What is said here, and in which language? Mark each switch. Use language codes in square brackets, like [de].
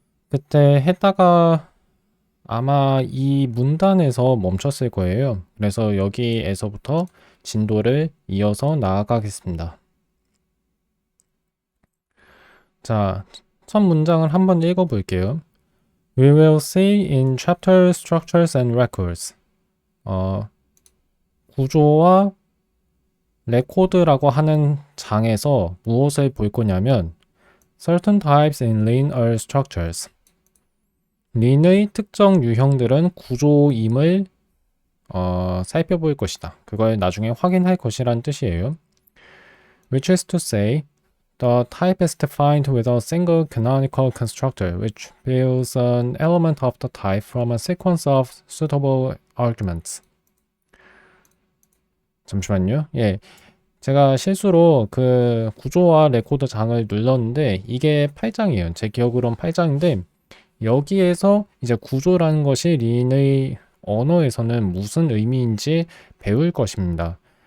[ko] 그때 했다가 아마 이 문단에서 멈췄을 거예요. 그래서 여기에서부터 진도를 이어서 나아가겠습니다. 자, 첫 문장을 한번 읽어볼게요. [en] We will see in chapter structures and records. [ko] 구조와 레코드라고 하는 장에서 무엇을 볼 거냐면 [en] certain types in linear structures. [ko] 린의 특정 유형들은 구조임을 살펴볼 것이다. 그걸 나중에 확인할 것이란 뜻이에요. [en] Which is to say, the type is defined with a single canonical constructor which builds an element of the type from a sequence of suitable arguments. [ko] 잠시만요. 예. 제가 실수로 그 구조와 레코드 장을 눌렀는데 이게 8장이에요. 제 기억으로는 8장인데 여기에서 이제 구조라는 것이 린의 언어에서는 무슨 의미인지 배울 것입니다.